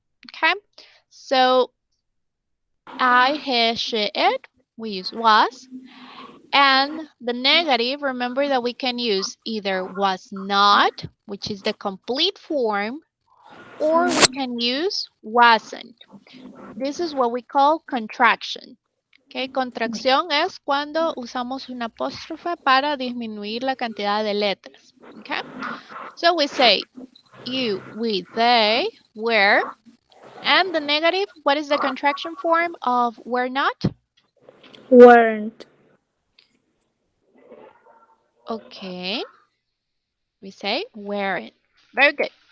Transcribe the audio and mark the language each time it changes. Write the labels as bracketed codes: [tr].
[en] Okay, so I, he, she, it, we use was. And the negative, remember that we can use either was not, which is the complete form, or we can use wasn't. This is what we call contraction. [es] Okay, contracción es cuando usamos un apóstrofe para disminuir la cantidad de letras. [en] Okay, so we say you, we, they, were, and the negative, what is the contraction form of were not? Weren't. Okay, we say weren't. Very good.